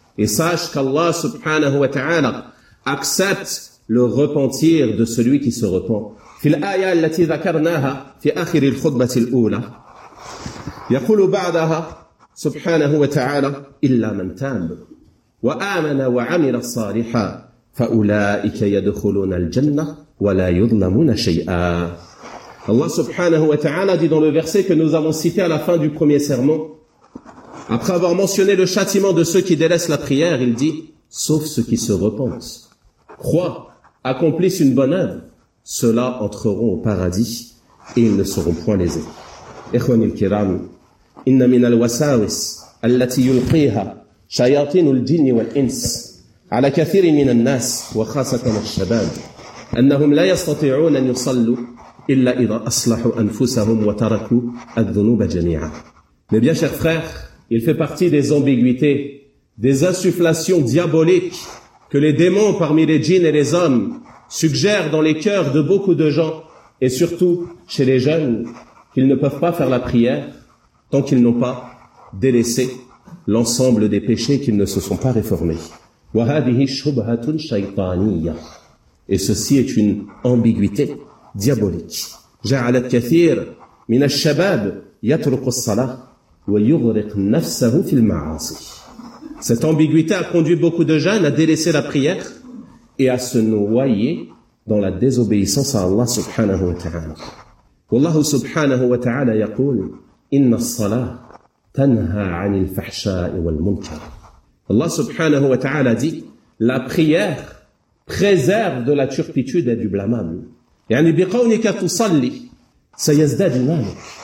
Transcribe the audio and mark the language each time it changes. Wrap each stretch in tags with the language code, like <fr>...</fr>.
<fr>Et sache qu'Allah سبحانه وتعالى accepte le repentir de celui qui se repent.</fr> <ar>في الآية التي ذكرناها في آخر الخطبة الأولى يقول بعدها سبحانه وتعالى: إلا من تاب وآمن وعمل الصالحا فأولئك يدخلون الجنة ولا يظلمون شيئا.</ar> <fr>Allah subhanahu wa ta'ala dit dans le verset que nous avons cité à la fin du premier sermon, après avoir mentionné le châtiment de ceux qui délaissent la prière, il dit: sauf ceux qui se repentent, croient, accomplissent une bonne œuvre, ceux-là entreront au paradis et ils ne seront point lésés.</fr> <ar>إخواني الكرام, إن من الوساوس التي يلقيها شياطين الجن والإنس على كثير من الناس وخاصة الشباب أنهم لا يستطيعون أن يصلوا إلا إذا أصلحوا أنفسهم وتركوا الذنوب جميعا.</ar> <fr>Mais bien, chers frères, il fait partie des ambiguïtés, des insufflations diaboliques que les démons parmi les djinns et les hommes suggèrent dans les cœurs de beaucoup de gens, et surtout chez les jeunes, qu'ils ne peuvent pas faire la prière tant qu'ils n'ont pas délaissé l'ensemble des péchés qu'ils ne se sont pas réformés.</fr> <ar>وهذه شبهة شيطانية.</ar> <fr>Et ceci est une ambiguïté diabolique.</fr> <ar>جعلت كثير من الشباب يترك الصلاة ويغرق نفسه في المعاصي.</ar> <fr>Cette ambiguïté a conduit beaucoup de jeunes à délaisser la prière et à se noyer dans la désobéissance à Allah subhanahu wa ta'ala.</fr> <ar>والله سبحانه وتعالى يقول إن الصلاة تنهى عن الفحشاء والمنكر.</ar> <fr>Allah سبحانه وتعالى dit: la prière préserve de la turpitude et du blâmable.</fr> <ar>يعني بقولك تصلي سيزداد إيمانك.</ar>